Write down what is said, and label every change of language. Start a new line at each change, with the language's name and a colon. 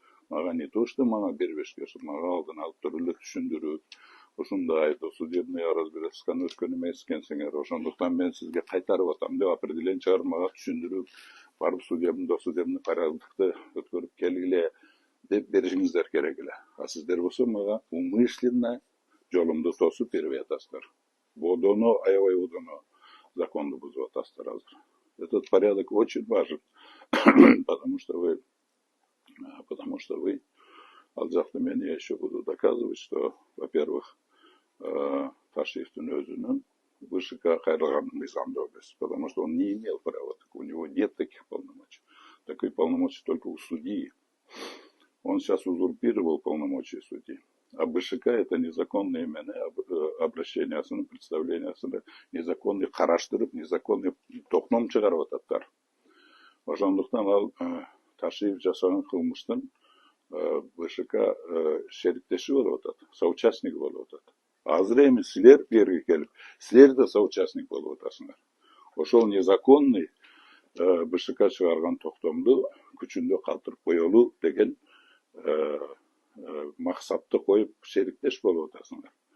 Kyrgyz: Мага не то, что мага бербешке, мага алдын алып туруп эле түшүндүрүп, ушундай судебный разбирательстводан өткөн эмес экенсиңер, ошондуктан мен сизге кайтарып атам деп определение чыгарып мага түшүндүрүп, барып судебный порядокты өткөрүп келгиле деп беришиңиздер керек эле. А сиздер болсо мага умышленно жолумду тосуп берип атасыздар. Бодоно, аябай бодоно законду бузуп атасыздар азыр.
Russian: Этот порядок очень важен, потому что вы,
Kyrgyz: ал жакта мен
Russian: я еще буду доказывать, что, во-первых,
Kyrgyz: Ташиевдин өзүнүн ВШК кайрылган мыйзамдуу эмес,
Russian: потому что он не имел права, у него нет таких полномочий. Такие полномочия только у судьи. Он сейчас узурпировал полномочия судьи. А БШК это незаконное обращение, представление, незаконный караштырып, незаконный токном
Kyrgyz: чыгарып ататтар. Ошондуктан ал Ташиев жасаган кылмыштын БШК шериктеши болуп атат, соучастник болуп атат. Азыр эми силер берги келип, силер да соучастник болуп атасыңар. Ошол незаконный БШК чыгарган токтомду күчүндө калтырып коелу деген максатты коюп шериктеш болуп атасыңар.